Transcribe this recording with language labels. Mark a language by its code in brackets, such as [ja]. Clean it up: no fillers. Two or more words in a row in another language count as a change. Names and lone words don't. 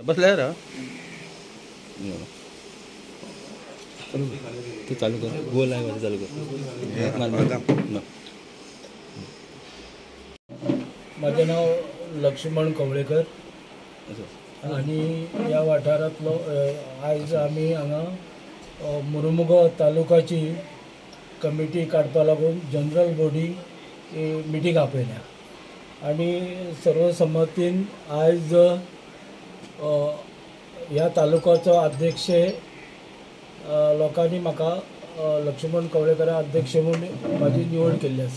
[mr] बसल्या रा तू चालू कर गोल आहे माझं चालू कर. [kok] माझे नाव लक्ष्मण कवळेकर आणि या वाठारांतलो आयज आमी हांगा मुर्मुगांव तालुकाची कमिटी काडपा लागून [en] general body meeting [kok] आपयल्या आणि सर्वसम्मतीन आयज ह्या तालुकाचो अध्यक्ष लोकांनी म्हाका लक्ष्मण कवळेकरा अध्यक्ष म्हणून म्हाजी निवड केल्ली आसा.